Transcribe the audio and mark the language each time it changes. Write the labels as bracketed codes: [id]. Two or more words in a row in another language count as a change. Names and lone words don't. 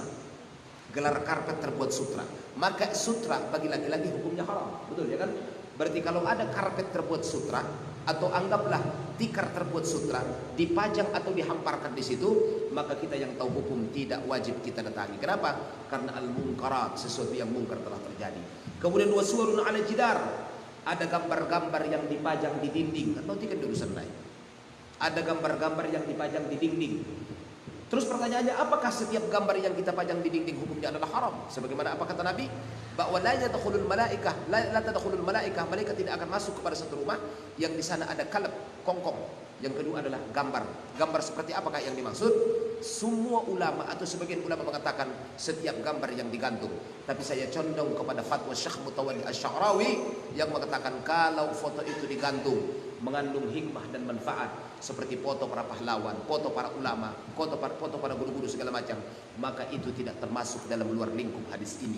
[id] Gelar karpet terbuat sutra, maka sutra bagi laki-laki hukumnya haram, betul ya kan? Berarti kalau ada karpet terbuat sutra atau anggaplah tikar terbuat sutra dipajang atau dihamparkan di situ, maka kita yang tahu hukum tidak wajib kita datangi. Kenapa? Karena al-munkarat, sesuatu yang mungkar telah terjadi. Kemudian [ar] وصور على جدار, [id] ada gambar-gambar yang dipajang di dinding, atau tidak urusan lain. Ada gambar-gambar yang dipajang di dinding. Terus pertanyaannya, apakah setiap gambar yang kita pajang di dinding hukumnya adalah haram? Sebagaimana apa kata Nabi, bahwa [ar] لا يدخل الملائكة لا تدخل الملائكة, [id] malaikat tidak akan masuk kepada satu rumah yang di sana ada kalb, kongkong. Yang kedua adalah gambar. Gambar seperti apakah yang dimaksud? Semua ulama atau sebagian ulama mengatakan setiap gambar yang digantung. Tapi saya condong kepada fatwa Syekh Mutawalli Asy-Sya'rawi yang mengatakan kalau foto itu digantung mengandung hikmah dan manfaat seperti foto para pahlawan, foto para ulama, foto para guru-guru segala macam, maka itu tidak termasuk dalam luar lingkup hadis ini.